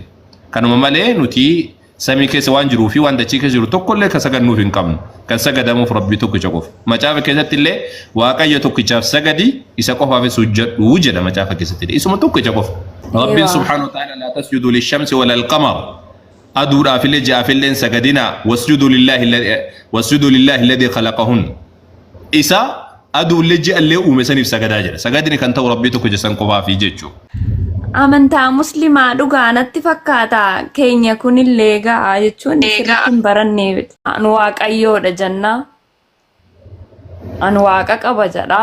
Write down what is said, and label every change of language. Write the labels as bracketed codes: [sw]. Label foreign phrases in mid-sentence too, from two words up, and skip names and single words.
[om] Kanuma malee nuti samii keessa waan jiruu fi waan dachii keessa jiru tokkollee kan sagannuuf hin qabnu. Kan sagadamuuf rabbii tokkicha qofa. Macaafa keessatti illee waaqayyo tokkichaaf sagadi isa qofaaf sujjadhu jedha macaafa keessatti. Isuma tokkicha qofa. [ar] Rabbiin سبحانه وتعالى لا تسجدوا للشمس ولا للقمر. [om] Aduudhaaf illee ji'aaf illee sagadina [ar] واسجدوا لله الذي خلقهن. [om] Isa aduullee ji'allee uume saniif sagadaa jedha. Sagadini kan ta'u rabbii tokkicha san qofaaf jechuudha. Amantaa musliimaa dhugaa natti fakkaata keenya kunillee ga'a jechuun sirriitti hin barannee anu waaqayyoodha jenna anu waaqa qaba jedha.